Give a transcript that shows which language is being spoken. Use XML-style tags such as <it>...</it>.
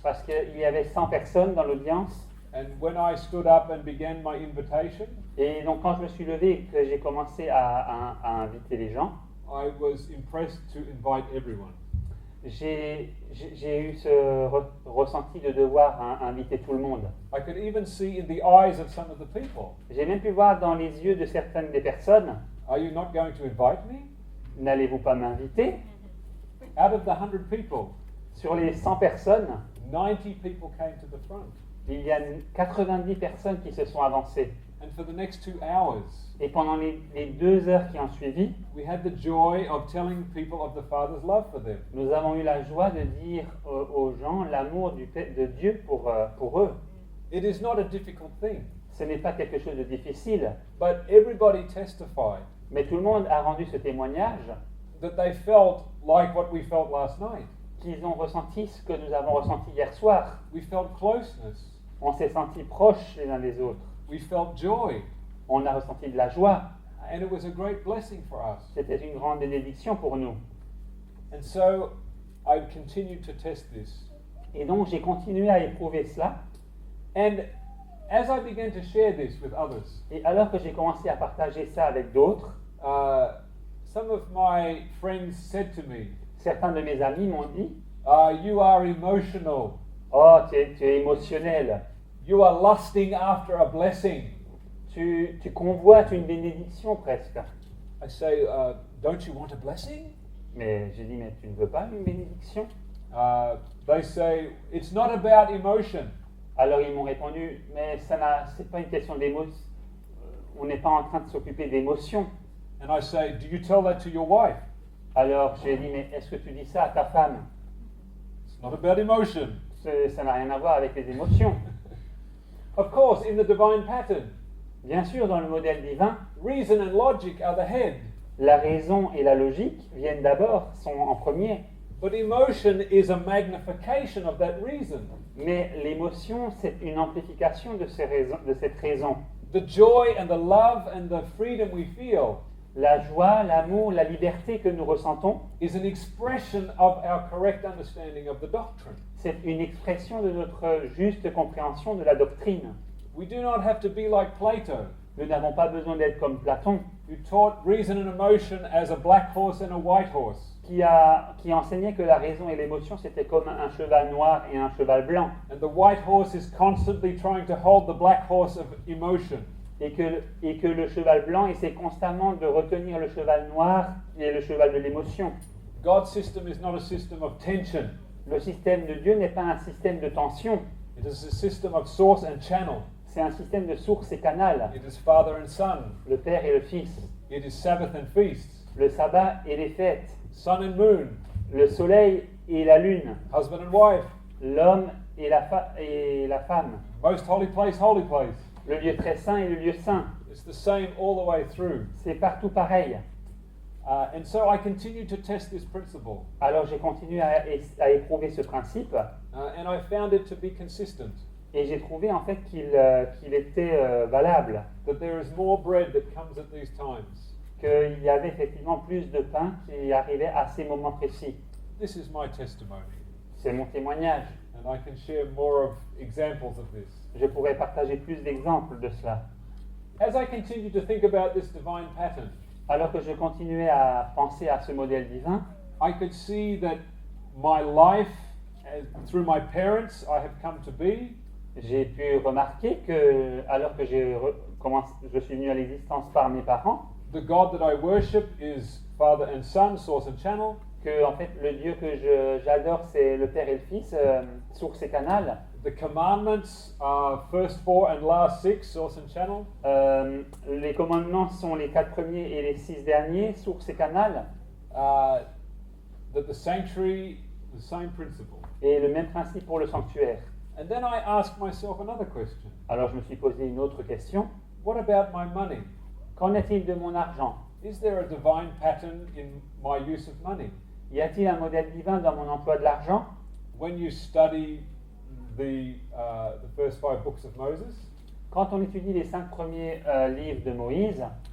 <fr>Parce qu'il y avait 100 personnes dans l'audience.</fr> <en>And when I stood up and began my invitation,</en> <fr>Et donc quand je me suis levé et que j'ai commencé à inviter les gens,</fr> <en>I was impressed to invite everyone.</en> <fr>j'ai eu ce ressenti de devoir inviter tout le monde.</fr> <en>I could even see in the eyes of some of the people,</en> <fr>J'ai même pu voir dans les yeux de certaines des personnes,</fr> <en>are you not going to invite me?</en> <fr>n'allez-vous pas m'inviter?</fr> <en>Out of the 100 people,</en> <fr>Sur les 100 personnes,</fr> <en>90 people came to the front.</en> <fr>il y a 90 personnes qui se sont avancées.</fr> <en>And for the next 2 hours,</en> <fr>Et pendant les 2 heures qui ont suivi,</fr> <en>we had the joy of telling people of the Father's love for them.</en> <fr>nous avons eu la joie de dire aux gens l'amour de Dieu pour eux.</fr> <en>It is not a difficult thing,</en> <fr>Ce n'est pas quelque chose de difficile,</fr> <en>but everybody testified</en> <fr>mais tout le monde a rendu ce témoignage</fr> <en>that they felt like what we felt last night.</en> <fr>qu'ils ont ressenti ce que nous avons ressenti hier soir.</fr> <en>We felt closeness.</en> <fr>On s'est sentis proches les uns des autres.</fr> <en>We felt joy.</en> <fr>On a ressenti de la joie.</fr> <en>And it was a great blessing for us.</en> <fr>C'était une grande bénédiction pour nous.</fr> <en>And so I continued to test this.</en> <fr>Et donc j'ai continué à éprouver cela.</fr> <en>And as I began to share this with others,</en> <fr>Et alors que j'ai commencé à partager ça avec d'autres,</fr> <en>some of my friends said to me,</en> <fr>certains de mes amis m'ont dit</fr> <en>you are emotional.</en> <fr>« Oh, tu es émotionnel.</fr> <en>You are lusting after a blessing.</en> <fr>Tu convoites une bénédiction presque. »</fr> <en>I say, don't you want a blessing?</en> <fr>Mais j'ai dit « Mais tu ne veux pas une bénédiction ?»</fr> <en>They say, it's not about emotion.</en> <fr>Alors ils m'ont répondu « Mais c'est pas une question d'émotion. On n'est pas en train de s'occuper d'émotions. »</fr> <en>And I say, do you tell that to your wife?</en> <fr>Alors j'ai dit « Mais est-ce que tu dis ça à ta femme ?»</fr> <en>It's not about emotion.</en> <fr>Ça n'a rien à voir avec les émotions.</fr> <en>Of course, in the divine pattern,</en> <fr>Bien sûr, dans le modèle divin,</fr> <en>reason and logic are the head.</en> <fr>la raison et la logique viennent d'abord, sont en premier.</fr> <en>But emotion is a magnification of that reason.</en> <fr>Mais l'émotion, c'est une amplification de cette raison.</fr> <en>The joy and the love and the freedom we feel</en> <fr>La joie, l'amour, la liberté que nous ressentons,</fr> <en>is an expression of our correct understanding of the doctrine.</en> <fr>c'est une expression de notre juste compréhension de la doctrine.</fr> <en>We do not have to be like Plato,</en> <fr>Nous n'avons pas besoin d'être comme Platon,</fr> <en>who taught reason and emotion as a black horse and a white horse.</en> <fr>qui enseignait que la raison et l'émotion, c'était comme un cheval noir et un cheval blanc.</fr> <en>And the white horse is constantly trying to hold the black horse of emotion.</en> <fr>Et que le cheval blanc essaie constamment de retenir le cheval noir et le cheval de l'émotion.</fr> <en>God's system is not a system of tension.</en> <fr>Le système de Dieu n'est pas un système de tension,</fr> <en>It is a system of source and channel.</en> <fr>c'est un système de source et canal.</fr> <en>It is Father and Son.</en> <fr>Le Père et le Fils,</fr> <en>It is Sabbath and feasts.</en> <fr>le sabbat et les fêtes,</fr> <en>Sun and moon.</en> <fr>le soleil et la lune,</fr> <en>Husband and wife.</en> <fr>l'homme et la femme,</fr> <en>Most holy place, holy place.</en> <fr>le lieu très saint et le lieu saint.</fr> <en>It's the same all the way through.</en> <fr>C'est partout pareil.</fr> <en>And so I continue to test this principle.</en> <fr>Alors j'ai continué à éprouver ce principe</fr> <en>And I found it to be consistent.</en> <fr>et j'ai trouvé en fait qu'il était valable,</fr> <en>That there is more bread that comes at these times.</en> <fr>qu'il y avait effectivement plus de pain qui arrivait à ces moments précis.</fr> <en>This is my testimony.</en> <fr>C'est mon témoignage.</fr> <en>And I can share more of examples of this.</en> <fr>Je pourrais partager plus d'exemples de cela.</fr> <en>as I continued to think about this divine pattern,</en> <fr>Alors que je continuais à penser à ce modèle divin,</fr> <en>I could see that my life, through my parents, I have come to be,</en> <fr>j'ai pu remarquer que, alors que je suis venu à l'existence par mes parents,</fr> <en>the God that I worship is Father and Son, source and channel.</en> <fr>que en fait le Dieu que j'adore c'est le Père et le Fils, source et canal.</fr> <en>The commandments are first 4 and last 6, source and channel.</en> <fr>Les commandements sont les 4 premiers et les 6 derniers, source et canal.</fr> <en>That the sanctuary, the same principle.</en> <fr>Et le même principe pour le sanctuaire.</fr> <en>And then I asked myself another question.</en> <fr>Alors je me suis posé une autre question.</fr> <en>What about my money?</en> <fr>Qu'en est-il de mon argent?</fr> <en>Is there a divine pattern in my use of money?</en> <fr>Y a-t-il un modèle divin dans mon emploi de l'argent?</fr> <en>When you study the first 5 books of Moses,</en> <fr>Quand on étudie les 5 premiers livres de Moïse,</fr>